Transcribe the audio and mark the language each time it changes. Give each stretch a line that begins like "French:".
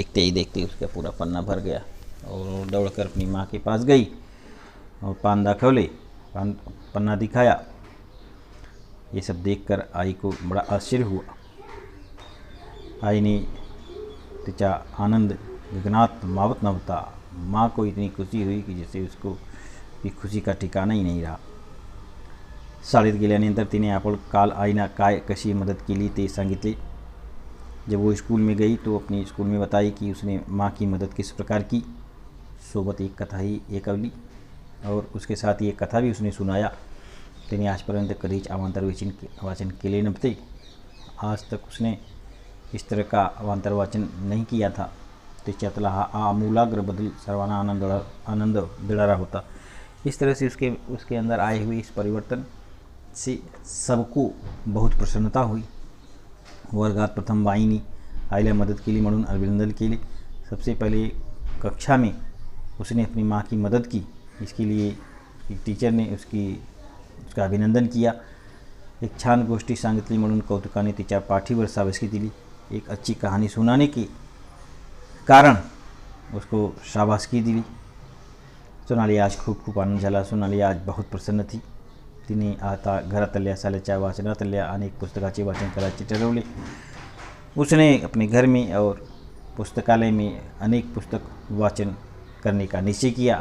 Hindi: देखते ही देखते उसका पूरा पन्ना भर गया और दौड़कर अपनी माँ के पास गई और
Marathi: पान दाखवले,
Hindi: पन्ना दिखाया। ये सब देखकर आई को बड़ा आश्चर्य हुआ। आई ने
Marathi: तिचा आनंद गगनात मावत नव्हता।
Hindi: माँ को इतनी खुशी हुई की जैसे उसको की खुशी का ठिकाणा ही नहीं रहा।
Marathi: शाळेत गेल्यानंतर तिने आपण काल आईना काय कशी मदत केली ते सांगितले।
Hindi: जब वो स्कूल में गई तो अपनी स्कूल में बताई कि उसने माँ की मदद किस प्रकार की।
Marathi: सोबत एक कथा ही ऐकवली
Hindi: और उसके साथ ही एक कथा भी उसने सुनाया।
Marathi: तिने आजपर्यंत कधीच अवांतर वाचन केले नव्हते।
Hindi: आज तक उसने इस तरह का अवांतर वाचन नहीं किया था।
Marathi: त्याच्यातला हा आमूलाग्र बदल सर्वांना आनंद देणारा होता।
Hindi: इस तरह से उसके अंदर आए हुए इस परिवर्तन से सबको बहुत प्रसन्नता हुई।
Marathi: वर्गात प्रथम बाईंनी आईला मदत केली म्हणून अभिनंदन केले।
Hindi: सबसे पहले कक्षा में उसने अपनी माँ की मदद की, इसके लिए एक टीचर ने उसका अभिनंदन किया।
Marathi: एक छान गोष्टी सांगितली म्हणून कौतुकाने तिच्या पाठीवर शाबासकी दिली।
Hindi: एक अच्छी कहानी सुनाने के कारण उसको शाबासकी दिली।
Marathi: सोनाली आज खूप आनंद झाला।
Hindi: सोनाली आज बहुत प्रसन्न थी।
Marathi: तिने आता घरातल्या साल्याच्या वाचनातल्या अनेक पुस्तकाचे वाचन करायचे ठरवले।
Hindi: उसने अपने घर में और पुस्तकालय में अनेक पुस्तक वाचन करने का निश्चय किया।